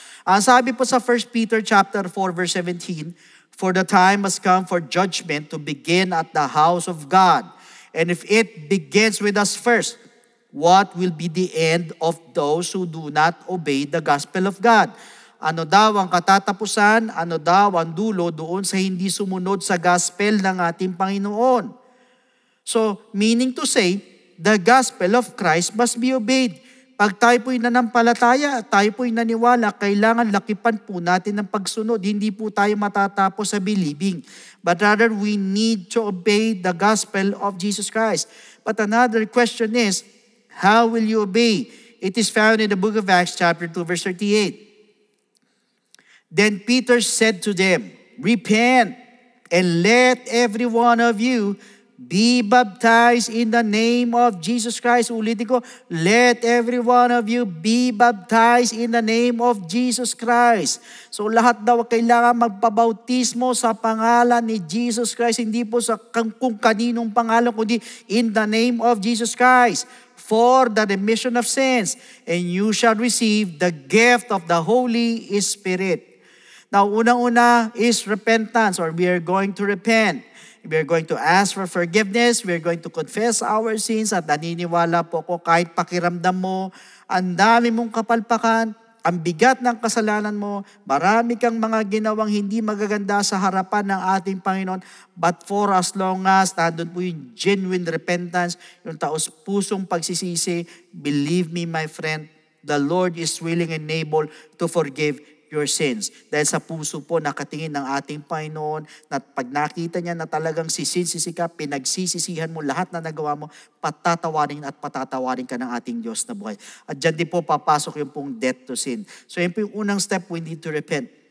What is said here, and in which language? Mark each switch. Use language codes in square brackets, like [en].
[tl] Ang sabi po sa [en] 1 Peter chapter 4 verse 17, for the time has come for judgment to begin at the house of God. And if it begins with us first, what will be the end of those who do not obey the gospel of God? [tl] Ano daw ang katatapusan, ano daw ang dulo doon sa hindi sumunod sa gospel ng ating Panginoon? [en] So, meaning to say, the gospel of Christ must be obeyed. [tl] Pag tayo po'y nanampalataya, tayo po'y naniwala, kailangan lakipan po natin ng pagsunod. Hindi po tayo matatapos sa believing. [en] But rather, we need to obey the gospel of Jesus Christ. But another question is, how will you obey? It is found in the book of Acts chapter 2 verse 38. Then Peter said to them, repent, and let every one of you be baptized in the name of Jesus Christ. [tl] Ulitin ko, [en] let every one of you be baptized in the name of Jesus Christ. So [tl] lahat daw kailangan magpabautismo sa pangalan ni [en] Jesus Christ, [tl] hindi po sa kung kaninong pangalan, kundi [en] in the name of Jesus Christ, for the remission of sins, and you shall receive the gift of the Holy Spirit. Now, unang-una is repentance, or we are going to repent. We are going to ask for forgiveness. We are going to confess our sins. [tl] At naniniwala po ko, kahit pakiramdam mo, ang dami mong kapalpakan, ang bigat ng kasalanan mo, marami kang mga ginawang hindi magaganda sa harapan ng ating Panginoon. [en] But for as long as [tl] nandun po yung [en] genuine repentance, [tl] yung taos pusong pagsisisi, [en] believe me, my friend, the Lord is willing and able to forgive your sins. [tl] Dahil sa puso po nakatingin ng ating Panginoon, na pag nakita niya na talagang sisi ka, pinagsisisihan mo lahat na nagawa mo, patatawarin at patatawarin ka ng ating Diyos na buhay. At dyan din po papasok yung pong [en] death to sin. [tl] So yun po yung unang step, [en] we need to repent.